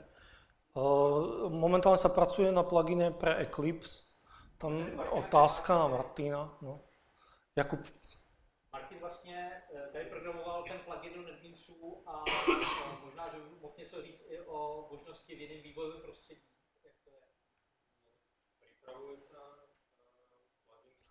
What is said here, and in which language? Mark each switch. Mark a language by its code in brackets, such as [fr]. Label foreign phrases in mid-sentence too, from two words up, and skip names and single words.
[sk] Momentálne sa pracuje na plugine pre Eclipse. [cs] Tam otázka na Martina. No. Jakub. Martin vlastně tady programoval ten plugin do NetBeansu a možná, že mohl něco říct i o možnosti v jiném vývojovém prostředí. Jak to je? [sk] Pripravuje sa plugin